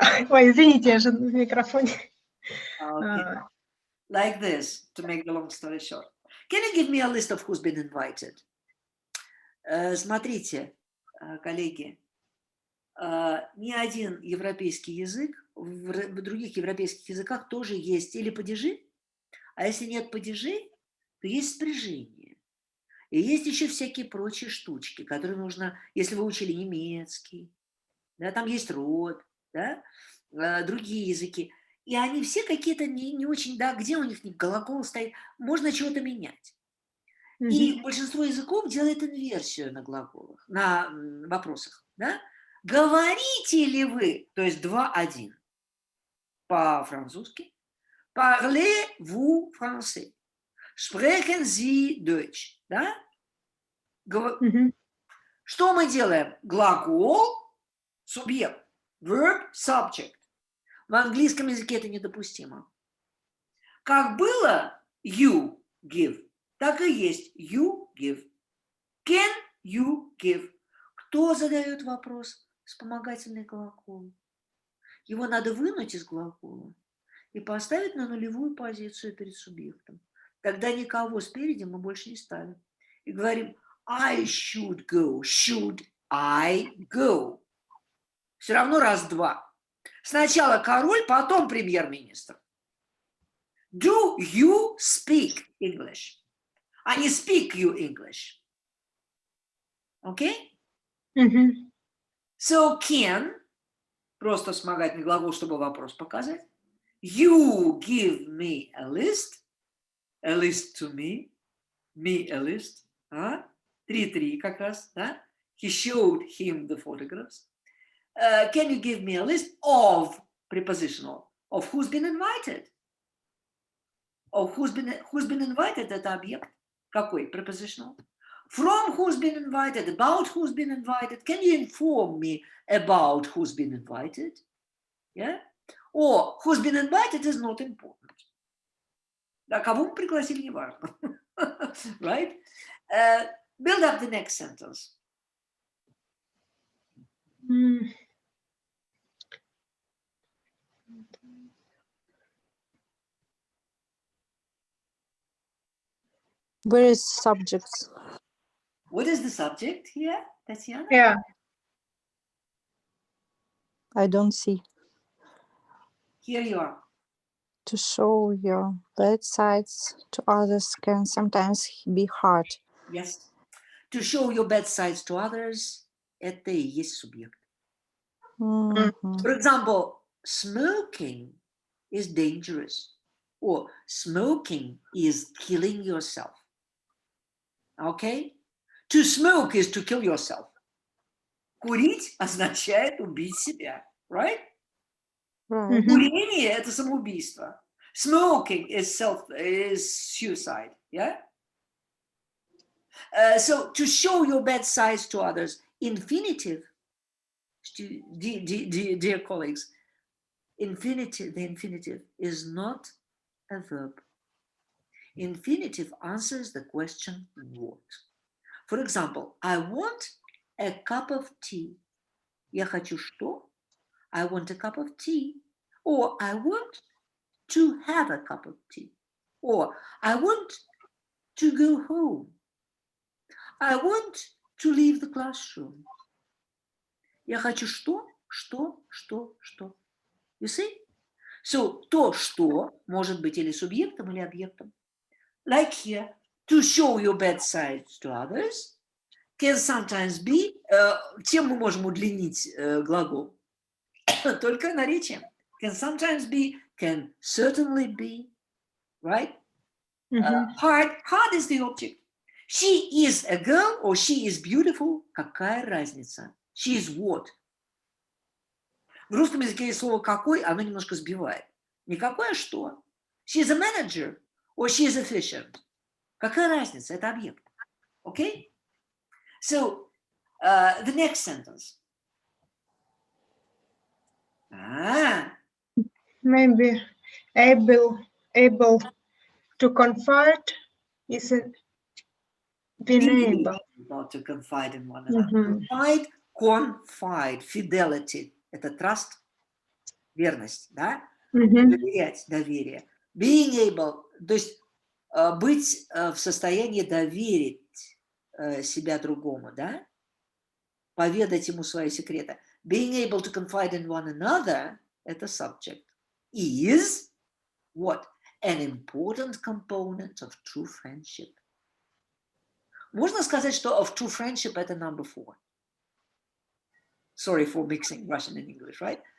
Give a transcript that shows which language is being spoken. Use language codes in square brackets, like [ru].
[ru] Ой, извините, я же в микрофоне. [en] Okay. Like this, to make the long story short. Can you give me a list of who's been invited? [ru] Смотрите, коллеги, ни один европейский язык, в других европейских языках тоже есть или падежи, а если нет падежей, то есть спряжение. И есть еще всякие прочие штучки, которые нужно, если вы учили немецкий, да, там есть род, да, другие языки. И они все какие-то не очень, да, где у них глагол стоит, можно чего-то менять. И большинство языков делает инверсию на глаголах, на вопросах, да. Говорите ли вы, то есть 2-1 по-французски, [fr] parlez-vous français, [de] sprechen Sie Deutsch, [ru] да? Что мы делаем? Глагол, субъект, verb, subject. В английском языке это недопустимо. Как было [en] you give, [ru] так и есть you give. [en] Can you give? [ru] Кто задает вопрос? Вспомогательный глагол. Его надо вынуть из глагола и поставить на нулевую позицию перед субъектом. Тогда никого спереди мы больше не ставим. И говорим [en] I should go. Should I go? [ru] Все равно раз-два. Сначала король, потом премьер-министр. [en] Do you speak English? [ru] А не [en] speak you English. [ru] Окей? So can, просто вспомогательный глагол, чтобы вопрос показать. [en] You give me a list to me a list. [ru] 3-3 как раз, да? [en] He showed him the photographs. Can you give me a list of prepositional, of who's been invited? Of who's been invited, [ru] это объект. Какой? Prepositional. [en] From who's been invited, about who's been invited. Can you inform me about who's been invited? Yeah? Or who's been invited is not important. [ru] Да, кого мы пригласили, не важно. [en] Right? Build up the next sentence. Where is subjects? What is the subject here, Tatiana? Yeah. I don't see. Here you are. To show your bad sides to others can sometimes be hard. Yes. To show your bad sides to others, [ru] это и есть субъект. [en] For example, smoking is dangerous, or smoking is killing yourself. Okay? To smoke is to kill yourself. [ru] Курить означает убить себя, right? [en] Right. [ru] Курение – это самоубийство. [en] Smoking is suicide, yeah? So to show your bad sides to others, infinitive, dear colleagues, the infinitive is not a verb. Infinitive answers the question what. For example, I want a cup of tea. [ru] Я хочу что? [en] I want a cup of tea. Or I want to have a cup of tea. Or I want to go home. I want to leave the classroom. [ru] Я хочу что? Что? [en] You see? [ru] So, то, что может быть или субъектом, или объектом. [en] Like here, to show your bad sides to others can sometimes be, [ru] чем мы можем удлинить глагол? Только наречием. [en] Can sometimes be, can certainly be, right? Hard is the object. She is a girl or she is beautiful. [ru] Какая разница? [en] She is what? [ru] В русском языке есть слово «какой», оно немножко сбивает. Не какое, а что. [en] She is a manager or she is efficient. [ru] Какая разница? Это объект. [en] Okay? So, the next sentence. Maybe able to confide is being able. Not to confide in one another. Confide, fidelity. [ru] Это trust, верность, да? Доверять, доверие. Being able, то есть быть в состоянии доверить себя другому, да? Поведать ему свои секреты. [en] Being able to confide in one another, это subject, is what? An important component of true friendship. [ru] Можно сказать, что [en] of true friendship это number 4. Sorry for mixing Russian and English, right?